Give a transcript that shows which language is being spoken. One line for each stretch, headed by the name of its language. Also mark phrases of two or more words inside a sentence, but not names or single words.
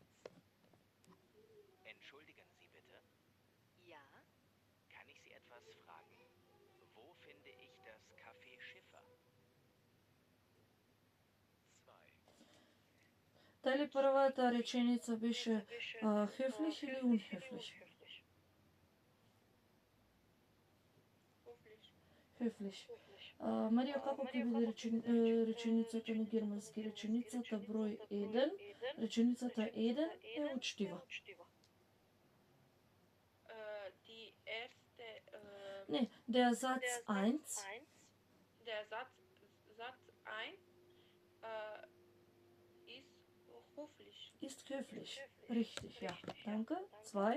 German: Entschuldigen Sie bitte. Ja, Kann ich Sie etwas fragen? Wo finde ich das Café Schiffer? 2.
Macedonian: Дали првата реченица беше höflich или unhöflich?
German: Höflich.
Macedonian: Марија, како ќе биде реченицата на германски? Реченицата број 1, реченицата 1 е учтива.
German: Die erste, Не, der Satz 1 der Satz 1 ist höflich. ist höflich. Richtig, ja. Danke. 2.